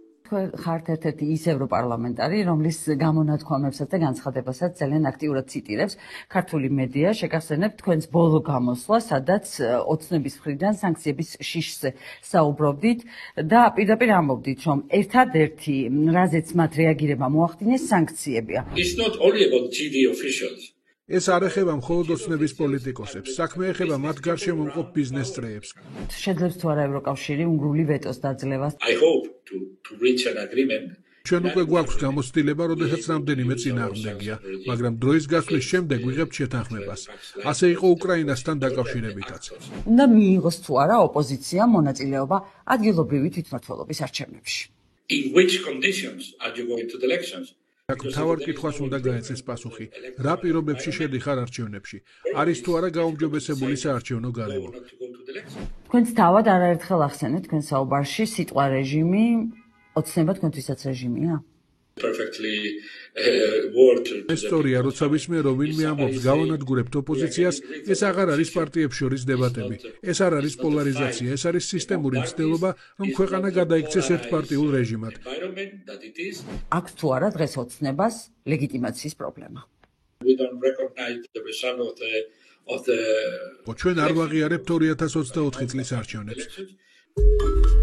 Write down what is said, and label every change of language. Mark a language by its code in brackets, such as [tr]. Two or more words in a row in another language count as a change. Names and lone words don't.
[ka] თქვენ ხართ ერთ-ერთი ის ევროპარლამენტარი, რომლის გამონათქვამებსაც და განცხადებასაც ძალიან აქტიურად ციტირებს ქართული მედია. შეგახსენებთ თქვენს ბოლო გამოსვლა, სადაც ოცნების მხრიდან სანქციების შიშზე საუბრობდით და პირდაპირ ამბობდით, რომ ერთადერთი, რაზეც მათ რეაგირება მოახდინეს, სანქციებია. [en] It's not only about GD officials. [ka] ეს არ ეხება მხოლოდ ოცნების პოლიტიკოსებს, საქმე ეხება მათ გარშემო მყოფ ბიზნეს წრეებს. შეძლებს თუ არა ევროკავშირი უნგრული ვეტოს დაძლევას? [en] I hope to reach an agreement. [ka] ჩვენ უკვე გვაქვს გამოცდილება, როდესაც რამდენიმე წინააღმდეგია, მაგრამ დროის გასვლის შემდეგ ვიღებთ შეთანხმებას. ასე იყო უკრაინასთან დაკავშირებითაც. უნდა მიიღოს თუ არა ოპოზიციამ მონაწილეობა ადგილობრივი თვითმმართველობის არჩევნებში. [en] In which conditions are you going to the elections? [ka] მთავარ კითხვას უნდა გაეცეს პასუხი. რა პირობებში შედიხარ არჩევნებში? არის თუ არა გაუმჯობესებული საარჩევნო გარემო? თქვენც თავად არაერთხელ ახსენეთ თქვენ საუბარში სიტყვა რეჟიმი, ოცნება თქვენთვისაც რეჟიმია? [en] Perfectly word. [ka] ისტორია, როცა ვისმე რომ ვინმე ამბობს გავანადგურებთ ოპოზიციას, ეს აღარ არის პარტიებს შორის დებატები. ეს არ არის პოლარიზაცია, ეს არის სისტემური მცდელობა, რომ ქვეყანა გადაიქცეს ერთპარტიულ რეჟიმად. აქვს თუ არა დღეს ოცნებას ლეგიტიმაციის პრობლემა? [en] We don't recognize the result of the [ka] ჩვენ არ ვაღიარებთ 2024 წლის არჩევნებს.